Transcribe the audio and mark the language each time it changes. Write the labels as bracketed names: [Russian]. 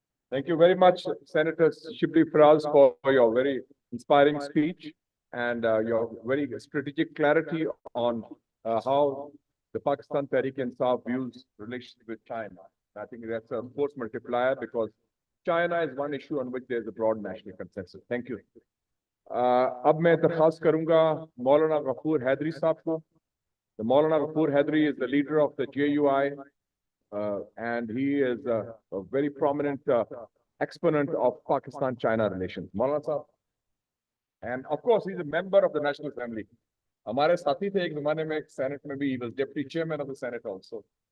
[English] Thank you very much, Senator Shibli Faraz, for your very inspiring speech and your very strategic clarity on how the Pakistan Tehreek-e-Insaf views relations with China. I think that's a force multiplier because China is one issue on which there is a broad national consensus. Thank you. [Urdu] अब मैं दरख्वास्त करूंगा मौलाना गफूर हैदरी साहब को. [English] The Maulana Ghafoor Haidari is the leader of the JUI, and he is a very prominent exponent of Pakistan-China relations. Maulana Sahab. And of course, he's a member of the National Assembly. [Urdu] हमारे साथी थे एक ज़माने में Senate में भी, [English] he was deputy chairman of the Senate also.